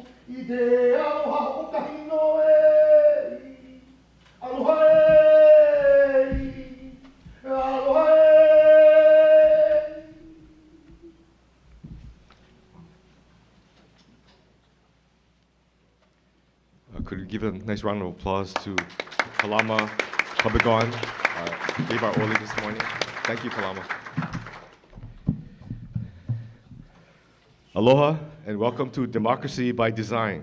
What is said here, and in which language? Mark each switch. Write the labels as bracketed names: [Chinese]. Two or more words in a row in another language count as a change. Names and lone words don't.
[Hawaiian] I te aloha o kahino e, aloha e, aloha e. [English] Could we give a nice round of applause to Kalama Kabigon, gave our Oli this morning. Thank you, Kalama. Aloha and welcome to Democracy by Design.